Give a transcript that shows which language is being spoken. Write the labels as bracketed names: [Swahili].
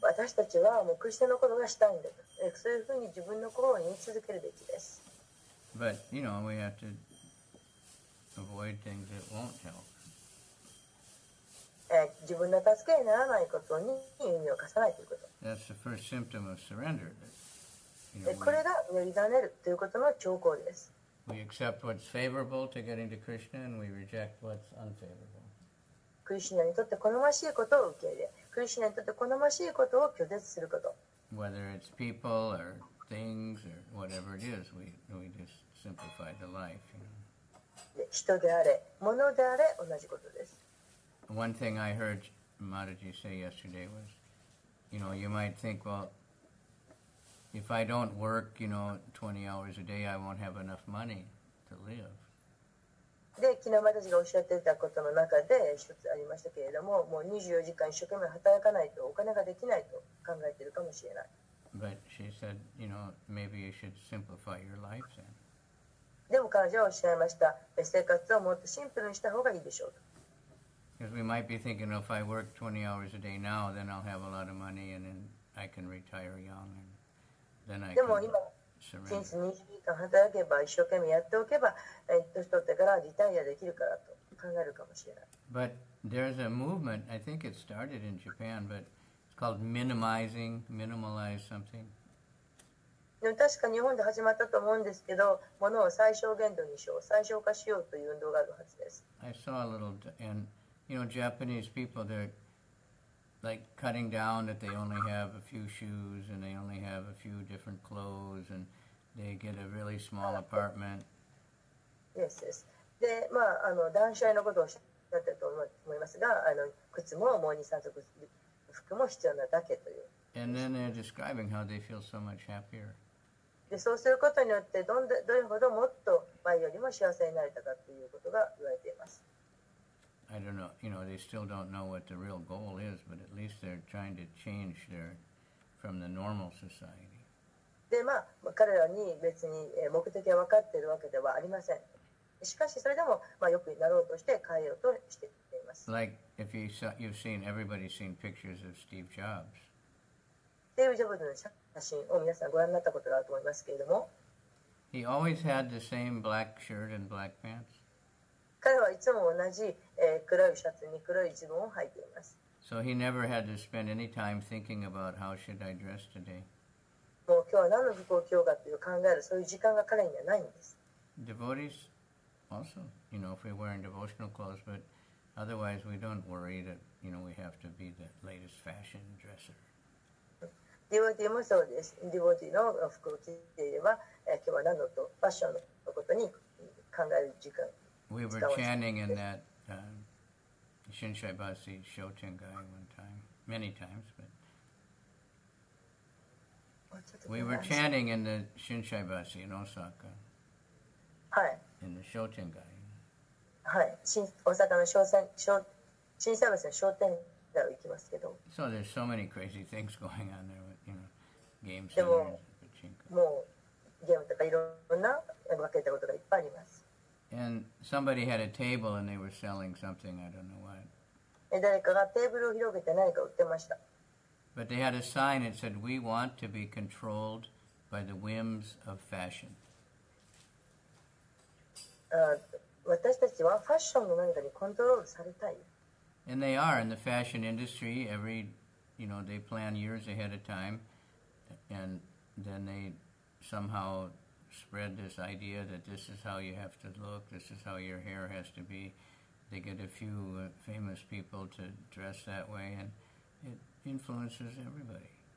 [Japanese] 私たちはもうクリスチャンのことがしたいんだと。そういうふうに自分の心に言い続けるべきです。 [English] But, you know, we have to avoid things that won't help. [Japanese] 自分の助けにならないことに耳を貸さないということ。 [English] That's the first symptom of surrender. That, you know, [Japanese] これが委ねるということの兆候です。 [English] We accept what's favorable to getting to Krishna and we reject what's unfavorable. [Japanese] クリシュナにとって好ましいことを受け入れ、クリシュナにとって好ましいことを拒絶すること。 [English] Whether it's people or things or whatever it is, we just simplify the life. You know? [Japanese] 人であれ、物であれ、同じことです。 [English] One thing I heard Mataji say yesterday was, you know, you might think, well, if I don't work, you know, 20 hours a day, I won't have enough money to live. [Japanese] で、昨日私がおっしゃっていたことの中で一つありましたけれども、もう24時間一生懸命働かないとお金ができないと考えているかもしれない。 [English] But she said, you know, maybe you should simplify your life then. [Japanese] でも彼女はおっしゃいました。生活をもっとシンプルにした方がいいでしょうと。 [English] Because we might be thinking, if I work 20 hours a day now, then I'll have a lot of money and then I can retire young and then I can surrender. [Japanese] 1日20時間働けば一生懸命やっておけば年取ってからリタイアできるからと考えるかもしれない。 [English] But there's a movement, I think it started in Japan, but it's called minimize something. [Japanese] でも確か日本で始まったと思うんですけど、ものを最小限度にしよう、最小化しようという運動があるはずです。 [English] I saw a little, and Japanese people, they're like cutting down that they only have a few shoes and they only have a few different clothes and they get a really small apartment. Yes, yes. [Japanese] で、断捨離のことをおっしゃってると思いますが、靴ももう2、3足服も必要なだけという。 [English] And then they're describing how they feel so much happier. [Japanese] でそうすることによってどれほどもっと前よりも幸せになれたかということが言われています。 [English] I don't know, they still don't know what the real goal is, but at least they're trying to change from the normal society. [Japanese] で、彼らに別に目的が分かっているわけではありません。しかしそれでも良くなろうとして変えようとしています。 [English] Like if everybody's seen pictures of Steve Jobs. [Japanese] スティーブ・ジョブズの写真を皆さんご覧になったことがあると思いますけれども、 [English] He always had the same black shirt and black pants. [Japanese] 彼はいつも同じ、黒いシャツに黒いズボンを履いています。 [English] So he never had to spend any time thinking about how should I dress today. [Japanese] もう今日は何の服を着ようかという考えるそういう時間が彼にはないんです。 [English] Devotees also, if we're wearing devotional clothes, but otherwise we don't worry that, we have to be the latest fashion dresser. [Japanese] ディボティもそうです。ディボティの服を着ていれば、今日は何のとファッションのことに考える時間。 [English] We were chanting in that Shinsai Basi Shotengai one time, many times, but we were chanting in the Shinsai Basi in Osaka. [Japanese] はい。 [English] In the Shotengai. [Japanese] はい。大阪の震災橋の商店街を行きますけど。 [English] So there's so many crazy things going on there with, games. [Japanese] でも、もうゲームとかいろんな分けたことがいっぱいあります。 [English] And somebody had a table and they were selling something, I don't know what. [Japanese] 誰かがテーブルを広げて何か売ってました。 [English] But they had a sign that said, "We want to be controlled by the whims of fashion." [Japanese] 私たちはファッションの何かにコントロールされたい。 [English] And they are in the fashion industry. They plan years ahead of time, and then they somehow spread this idea that this is how you have to look, this is how your hair has to be. They get a few famous people to dress that way, and it influences everybody.